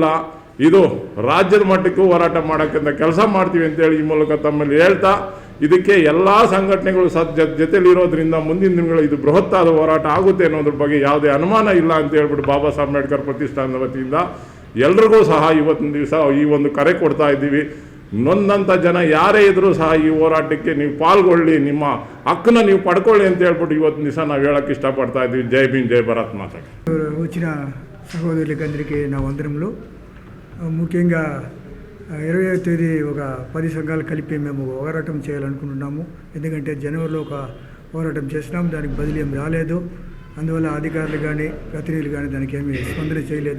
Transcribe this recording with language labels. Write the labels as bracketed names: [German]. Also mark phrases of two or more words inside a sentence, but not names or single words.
[Kannada] ಇದು ರಾಜ್ಯದ ಮಟ್ಟಕ್ಕೂ ಹೋರಾಟ ಮಾಡೋಕ್ಕಿಂತ ಕೆಲಸ ಮಾಡ್ತೀವಿ ಅಂತೇಳಿ ಈ ಮೂಲಕ ತಮ್ಮಲ್ಲಿ ಹೇಳ್ತಾ, ಇದಕ್ಕೆ ಎಲ್ಲ ಸಂಘಟನೆಗಳು ಜೊತೆಲಿರೋದ್ರಿಂದ ಮುಂದಿನ ದಿನಗಳು ಇದು ಬೃಹತ್ತಾದ ಹೋರಾಟ ಆಗುತ್ತೆ ಅನ್ನೋದ್ರ ಬಗ್ಗೆ ಯಾವುದೇ ಅನುಮಾನ ಇಲ್ಲ ಅಂತ ಹೇಳ್ಬಿಟ್ಟು ಬಾಬಾ ಸಾಹೇಬ್ ಅಂಬೇಡ್ಕರ್ ಪ್ರತಿಷ್ಠಾನದ ವತಿಯಿಂದ ಎಲ್ರಿಗೂ ಸಹ ಇವತ್ತಿನ ದಿವಸ ಈ ಒಂದು ಕರೆ ಕೊಡ್ತಾ ಇದ್ದೀವಿ. ನೊಂದಂಥ ಜನ ಯಾರೇ ಇದ್ರೂ ಸಹ ಈ ಹೋರಾಟಕ್ಕೆ ನೀವು ಪಾಲ್ಗೊಳ್ಳಿ, ನಿಮ್ಮ ಹಕ್ಕನ್ನ ನೀವು ಪಡ್ಕೊಳ್ಳಿ ಅಂತ ಹೇಳ್ಬಿಟ್ಟು ಇವತ್ತಿನ ದಿವಸ ನಾವು ಹೇಳೋಕ್ಕೆ ಇಷ್ಟಪಡ್ತಾ ఇದ್ದೀವಿ. [Telugu] జై భీమ్ జై భారత్ మాత. వచ్చిన సహోదరులకి అందరికీ నా వందనములు. ముఖ్యంగా 20వ తేదీ ఒక 10 సంఘాలు కలిపి మేము పోరాటం చేయాలనుకుంటున్నాము. ఎందుకంటే జనవరిలో ఒక పోరాటం చేసినాము, దానికి బదిలీ ఏం రాలేదు. అందువల్ల అధికారులు కానీ ప్రతినిధులు కానీ దానికి ఏమీ స్పందన చేయలేదు.